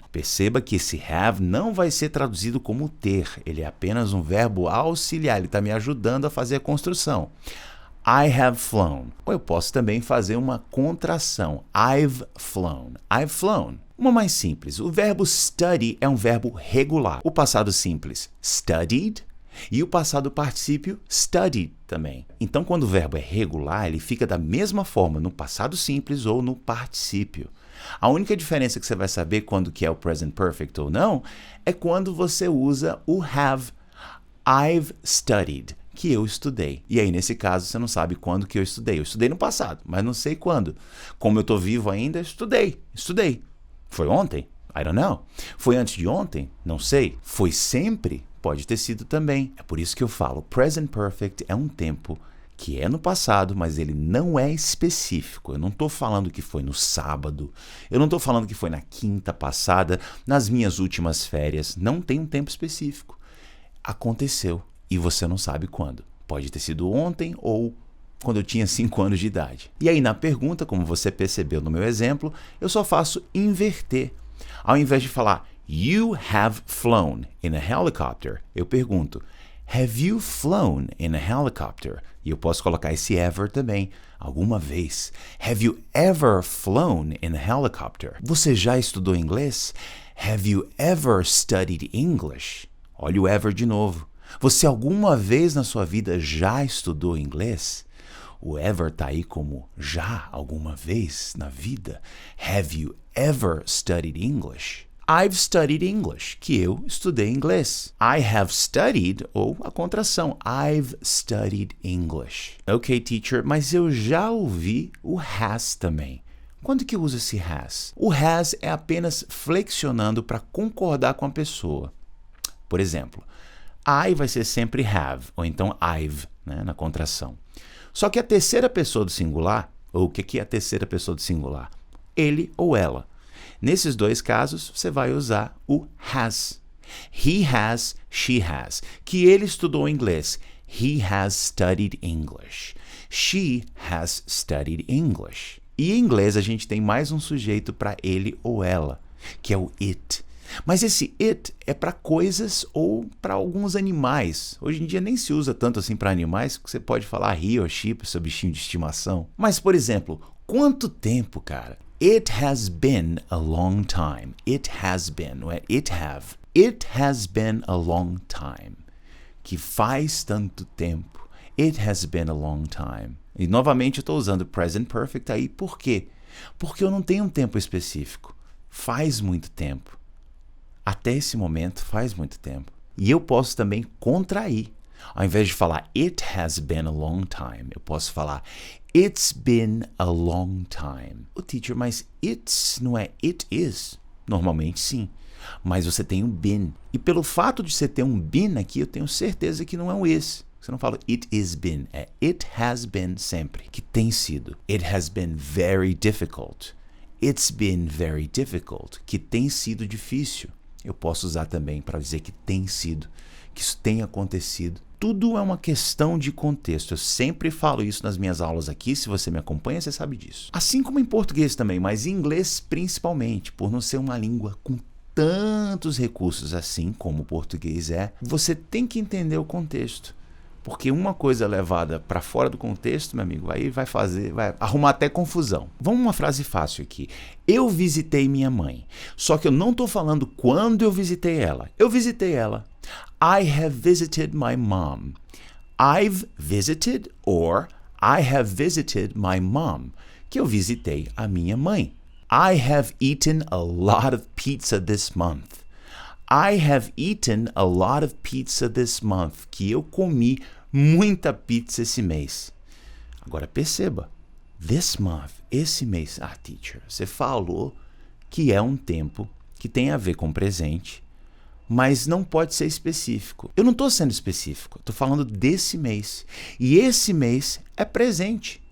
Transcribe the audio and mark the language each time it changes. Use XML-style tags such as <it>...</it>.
<pt>Perceba que esse have não vai ser traduzido como ter. Ele é apenas um verbo auxiliar. Ele está me ajudando a fazer a construção.</pt> <en>I have flown.</en> <pt>Ou eu posso também fazer uma contração.</pt> <en>I've flown. I've flown.</en> <pt>Uma mais simples. O verbo study é um verbo regular. O passado simples, studied. E o passado particípio, studied também. Então, quando o verbo é regular, ele fica da mesma forma no passado simples ou no particípio. A única diferença que você vai saber quando que é o present perfect ou não é quando você usa o have.</pt> <en>I've studied,</en> <pt>que eu estudei. E aí, nesse caso, você não sabe quando que eu estudei. Eu estudei no passado, mas não sei quando. Como eu estou vivo ainda, estudei. Foi ontem?</pt> <en>I don't know.</en> <pt>Foi antes de ontem? Não sei. Foi sempre? Pode ter sido também. É por isso que eu falo, present perfect é um tempo que é no passado, mas ele não é específico. Eu não estou falando que foi no sábado, eu não estou falando que foi na quinta passada, nas minhas últimas férias. Não tem um tempo específico. Aconteceu e você não sabe quando. Pode ter sido ontem ou quando eu tinha 5 anos de idade. E aí na pergunta, como você percebeu no meu exemplo, eu só faço inverter. Ao invés de falar</pt> <en>You have flown in a helicopter,</en> <pt>eu pergunto</pt> <en>Have you flown in a helicopter?</en> <pt>E eu posso colocar esse ever também. Alguma vez.</pt> <en>Have you ever flown in a helicopter?</en> <pt>Você já estudou inglês?</pt> <en>Have you ever studied English?</en> <pt>Olha o ever de novo. Você alguma vez na sua vida já estudou inglês? O ever está aí como já alguma vez na vida.</pt> <en>Have you ever studied English? I've studied English,</en> <pt>que eu estudei inglês.</pt> <en>I have studied,</en> <pt>ou a contração,</pt> <en>I've studied English.</en> <pt>Ok, teacher, mas eu já ouvi o has também. Quando que eu uso esse has? O has é apenas flexionando para concordar com a pessoa. Por exemplo, I vai ser sempre have, ou então I've, né, na contração. Só que a terceira pessoa do singular, ou o que é a terceira pessoa do singular? Ele ou ela. Nesses dois casos, você vai usar o has.</pt> <en>He has, she has.</en> <pt>Que ele estudou inglês.</pt> <en>He has studied English. She has studied English.</en> <pt>E em inglês a gente tem mais um sujeito para ele ou ela, que é o it. Mas esse it é para coisas ou para alguns animais. Hoje em dia nem se usa tanto assim para animais, que você pode falar he ou she para seu bichinho de estimação. Mas, por exemplo, quanto tempo, cara?</pt> <en>It has been a long time. It has been,</en> <pt>não é</pt> <en>it have. It has been a long time.</en> <pt>Que faz tanto tempo.</pt> <en>It has been a long time.</en> <pt>E novamente eu estou usando present perfect aí. Por quê? Porque eu não tenho um tempo específico. Faz muito tempo. Até esse momento faz muito tempo. E eu posso também contrair. Ao invés de falar</pt> <en>it has been a long time,</en> <pt>eu posso falar</pt> <en>it's been a long time.</en> <pt>O teacher, mas it's não é it is? Normalmente sim. Mas você tem um been. E pelo fato de você ter um been aqui, eu tenho certeza que não é um is. Você não fala it is been, é it has been sempre. Que tem sido.</pt> <en>It has been very difficult. It's been very difficult.</en> <pt>Que tem sido difícil. Eu posso usar também para dizer que tem sido, que isso tem acontecido. Tudo é uma questão de contexto. Eu sempre falo isso nas minhas aulas aqui. Se você me acompanha, você sabe disso. Assim como em português também, mas em inglês principalmente, por não ser uma língua com tantos recursos assim como o português é, você tem que entender o contexto. Porque uma coisa levada para fora do contexto, meu amigo, aí vai arrumar até confusão. Vamos uma frase fácil aqui. Eu visitei minha mãe. Só que eu não estou falando quando eu visitei ela. Eu visitei ela.</pt> <en>I have visited my mom. I've visited or I have visited my mom.</en> <pt>Que eu visitei a minha mãe.</pt> <en>I have eaten a lot of pizza this month. I have eaten a lot of pizza this month.</en> <pt>Que eu comi muita pizza esse mês. Agora perceba, this month, esse mês. Ah, teacher, você falou que é um tempo que tem a ver com presente, mas não pode ser específico. Eu não estou sendo específico, estou falando desse mês. E esse mês é presente.</pt>